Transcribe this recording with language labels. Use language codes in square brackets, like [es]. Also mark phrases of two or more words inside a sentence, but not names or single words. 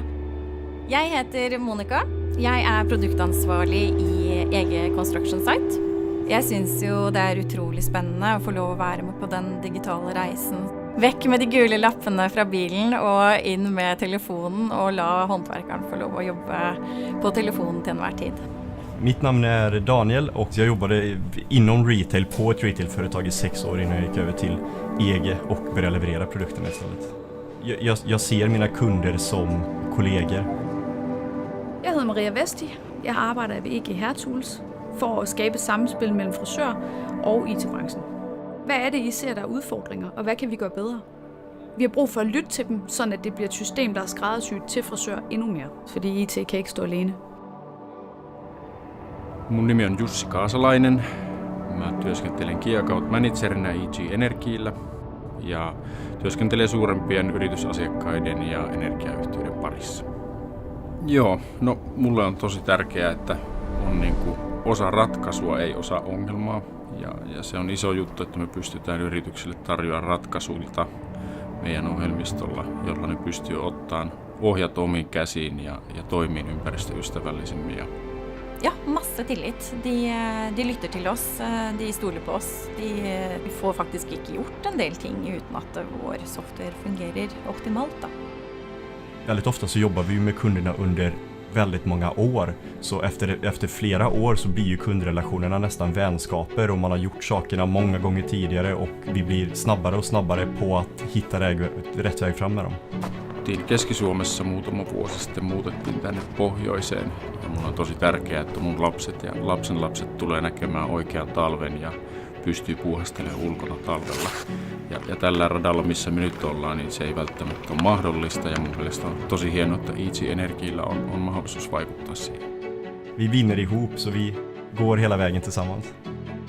[no] Jeg heter Monica. Jeg produktansvarlig i EG Construction Site. Jeg synes jo det utrolig spennende å få lov å være med på den digitale reisen. Vekk med de gule lappene fra bilen og inn med telefonen og la håndverkeren få lov å jobbe på telefonen til enhver tid. [sv] Mitt namn Daniel och jag jobbade inom retail på ett retailföretag i 6 år innan jag gick över till EG och började leverera produkterna istället. Jag ser mina kunder som kollegor. [da] Jeg hedder Maria Vesti. Jeg arbejder ved EG Hairtools for at skabe samspil mellem frisør og IT-branchen. Hvad det, I ser, der udfordringer, og hvad kan vi gøre bedre? Vi har brug for at lytte til dem, sådan at det bliver et system, der skræddersyet til frisør endnu mere, fordi IT kan ikke stå alene. [fi] Mun nimi on Jussi Kaasalainen. Mä työskentelen [en] Key Account [fi] Managerina EG Energiillä ja työskentelen suurempien yritysasiakkaiden ja energiayhtiöiden parissa. Joo, no mulle on tosi tärkeää, että on osa ratkaisua, ei osa ongelmaa. Ja se on iso juttu, että me pystytään yrityksille tarjoamaan ratkaisuilta meidän ohjelmistolla, jolla ne pystyy ottamaan ohjat omiin käsiin ja toimiin ympäristöystävällisemmin. [no] Ja, masse tillit. De lytter til oss, de stoler på oss. Vi får faktisk ikke gjort en del ting uten at vår software fungerer optimalt da. [sv] Väldigt ofta så jobbar vi med kunderna under väldigt många år, så efter flera år så blir ju kundrelationerna nästan vänskaper och man har gjort sakerna många gånger tidigare och vi blir snabbare och snabbare på att hitta rätt väg fram med dem. [fi] Keski-Suomessa muutama vuosi sitten muutettiin tänne pohjoiseen ja mun on tosi tärkeää, että mun lapset ja lapsenlapset tulee näkemään oikean talven ja pystyy puuhastelemaan ulkona talvella. Ja tällä radalla, missä me nyt ollaan, niin se ei välttämättä ole mahdollista ja mun mielestä on tosi hienoa, että EG Energiillä on mahdollisuus vaikuttaa siihen. [sv] Vi vinner ihop så vi går hela vägen tillsammans.